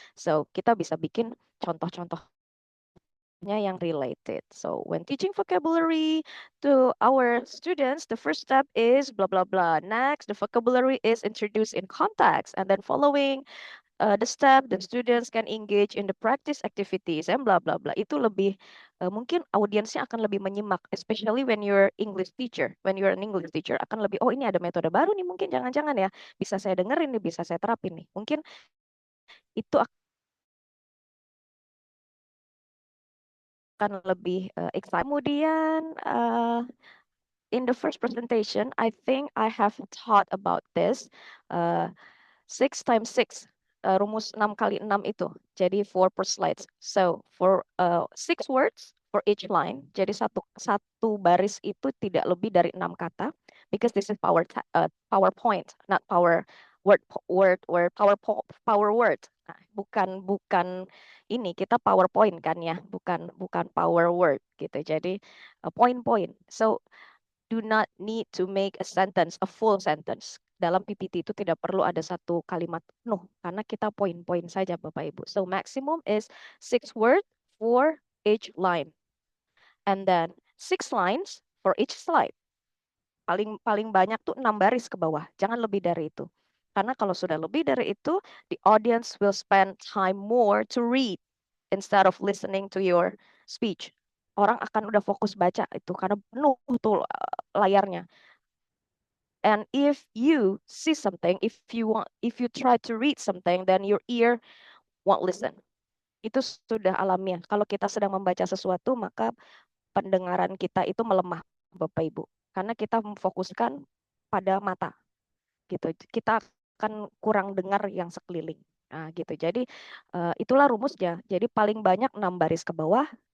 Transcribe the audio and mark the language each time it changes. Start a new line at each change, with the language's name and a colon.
Indonesian: So kita bisa bikin contoh-contoh yang related.
English: So when teaching vocabulary to our students, the first step is blah, blah, blah. Next, the vocabulary is introduced in context. And then following the step, the students can engage in the practice activities and blah, blah, blah.
Indonesian: Itu lebih, mungkin audiensnya akan lebih menyimak,
English: especially when you're English teacher. When you're an English teacher,
Indonesian: akan lebih, oh ini ada metode baru nih, mungkin jangan-jangan ya, bisa saya dengerin nih, bisa saya terapin nih. Mungkin itu akan lebih excited.
English: Kemudian in the first presentation, I think I have taught about this 6 times 6,
Indonesian: rumus 6 kali 6 itu. Jadi 4 per slides.
English: So for 6 words for each line.
Indonesian: Jadi satu baris itu tidak lebih dari 6 kata.
English: Because this is PowerPoint, not power word or power word.
Indonesian: Nah, bukan ini kita PowerPoint kan ya, bukan power word gitu. Jadi poin-poin.
English: So do not need to make a sentence, a full sentence.
Indonesian: Dalam PPT itu tidak perlu ada satu kalimat penuh karena kita poin-poin saja Bapak Ibu.
English: So maximum is 6 words for each line. And then 6 lines for each slide.
Indonesian: Paling banyak tuh 6 baris ke bawah. Jangan lebih dari itu. Karena kalau sudah lebih dari itu,
English: the audience will spend time more to read instead of listening to your speech.
Indonesian: Orang akan udah fokus baca itu karena penuh tuh layarnya.
English: And if you see something, if you try to read something, then your ear won't listen.
Indonesian: Itu sudah alamiah. Kalau kita sedang membaca sesuatu, maka pendengaran kita itu melemah, Bapak Ibu. Karena kita memfokuskan pada mata. gitu. Kita akan kurang dengar yang sekeliling. Nah, gitu. Jadi itulah rumusnya. Jadi paling banyak 6 baris ke bawah.